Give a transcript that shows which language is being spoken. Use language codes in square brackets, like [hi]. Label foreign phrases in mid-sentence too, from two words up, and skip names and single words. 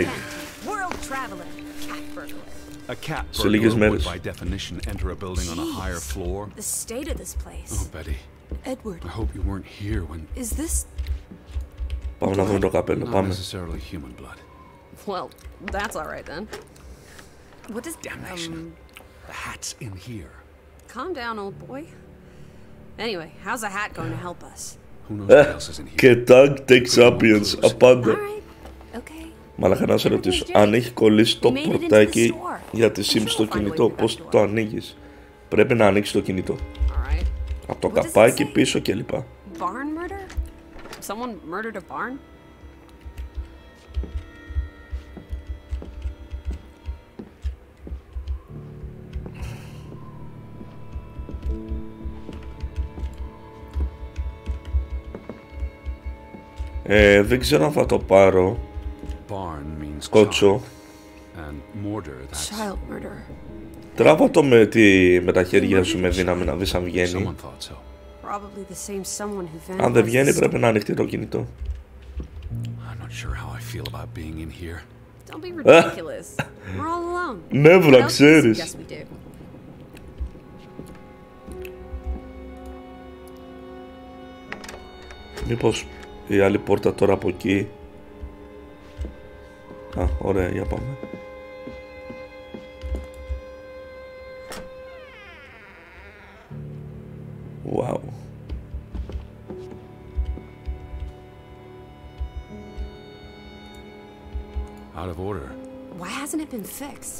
[en] World traveler. Cat burglar. A cat [el] Σε λίγες [en] burglar would, [el] μέρες. [en] by definition, enter a building on a higher floor. The state of this place. Oh, Betty, Edward, I hope you weren't here when. is this... [el] Πάμε να βρούμε το καπέλο. [en] Not [el] Πάμε. [en] necessarily human blood. Well, that's all right then. What does... Damnation. The hat's in here. Calm down, old boy. Anyway, how's the hat going to help us? Who knows what else is in here? [el] Και tag tech sapiens. Απάντα. [en] Alright, okay. [el] Μαλάκα να σε ρωτήσω. Αν έχει κολλήσει το πορτάκι για τη Sims στο κινητό, πώς το ανοίγεις? Πρέπει να ανοίξεις το κινητό. Alright. Από το καπάκι πίσω κλπ. [en] Barn murder? Someone murdered a barn? [el] Δεν ξέρω αν θα το πάρω. [en] Barn means [el] Κότσο. [en] child, and mortar, that's Child murder. [el] Τράβα το με τα χέρια σου με δύναμη να δεις αν βγαίνει. [en] someone thought so. Probably the same someone who [el] Αν δεν βγαίνει [en] vandalized the [el] πρέπει να ανοιχτεί το κινητό. [en] I'm not sure how I feel about being in here. Don't be ridiculous. We're all alone. [el] Νεύρα [en] What else do you [el] ξέρεις. [en] suggest we do? [el] Μήπως η άλλη πόρτα τώρα από εκεί. Α, ωραία, για πάμε. [en] Wow. Out of order. Why hasn't it been fixed?